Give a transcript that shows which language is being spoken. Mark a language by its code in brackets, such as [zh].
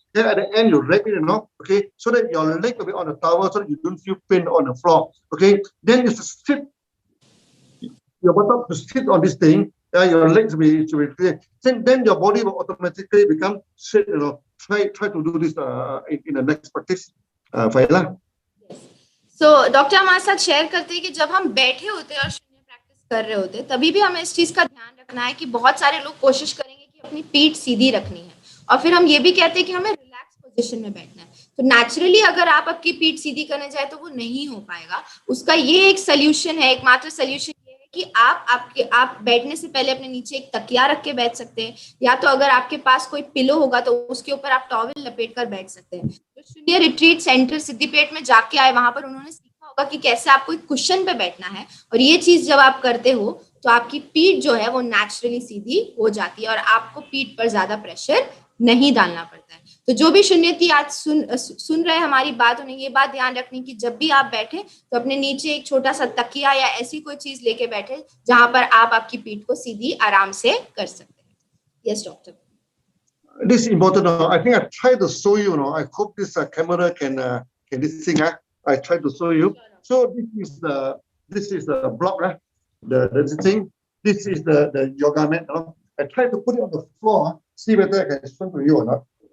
[en] Then at the end you wrap it, you know, okay, so that your leg will be on the towel, so that you don't feel pain on the floor. Okay, then you sit. Your bottom to sit on this thing. Your legs will be clear. Then your body will automatically become straight. You know, try to do this in the next practice. Faila. [hi] So doctor हमारे साथ share करते हैं कि जब हम बैठे होते हैं और शून्य प्रैक्टिस कर रहे होते हैं तभी भी हमें इस चीज का ध्यान रखना है कि बहुत सारे लोग कोशिश करेंगे कि अपनी पीठ सीधी रखनी है, और फिर हम ये भी कहते हैं कि हमें रिलैक्स पोजीशन में बैठना है। तो नेचुरली अगर आप आपकी पीठ सीधी करने जाए तो वो नहीं हो पाएगा। उसका ये एक सोल्यूशन है, एकमात्र सोल्यूशन ये है कि आप बैठने से पहले अपने नीचे एक तकिया रख के बैठ सकते हैं, या तो अगर आपके पास कोई पिलो होगा तो उसके ऊपर आप टॉवल लपेट कर बैठ सकते हैं। जो शून्य रिट्रीट सेंटर सिद्धिपेट में जाके आए वहां पर उन्होंने सीखा होगा कि कैसे आपको एक कुशन पे बैठना है, और ये चीज जब आप करते हो तो आपकी पीठ जो है वो नेचुरली सीधी हो जाती है और आपको पीठ पर ज्यादा प्रेशर नहीं डालना पड़ता है। तो जो भी शून्यती आज सुन रहे हमारी बात, उन्हें ये बात ध्यान रखनी कि जब भी आप बैठे तो अपने नीचे एक छोटा सा तकिया या ऐसी कोई चीज लेके बैठे जहां पर आप आपकी पीठ को सीधी आराम से कर सकते हैं। [en] Yes doctor. This is important. I think I try to show you. I hope this camera can this thing. I try to show you. So this is the block. The thing. This is the yoga mat. I try to put it on the floor. See whether I can explain to you or not.